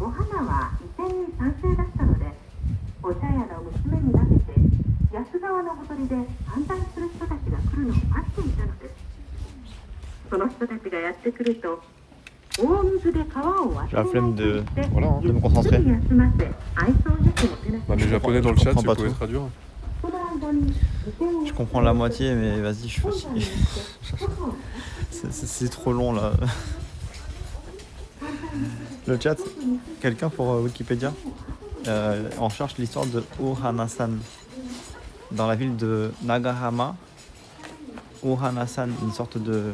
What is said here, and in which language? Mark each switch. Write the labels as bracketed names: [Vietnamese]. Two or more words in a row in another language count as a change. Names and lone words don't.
[Japanese] お花は移転に賛成だったので、お茶屋の娘に分けて安川のほとりで反対する人たちが来るのを待っていたのです。その人たちがやってくると、大水で川を渡りないとして、 [French] Voilà. Hein. [Japanese] でもコンサントレゆっくり休ませ、愛想よくもてなし [French] Bah, [Japanese] ます。 [French] les japonais dans le chat, comprends si pas vous pouvez tout. traduire. [Japanese] その間に移転を [French] Je comprends la moitié, mais vas-y, je suis [Japanese] 本山に [French] fatigué. [Japanese] 行ってご飯を [French] C'est trop long là. Le chat, quelqu'un pour Wikipédia on cherche l'histoire de Ohana-san dans la ville de Nagahama. Ohana-san, une sorte de.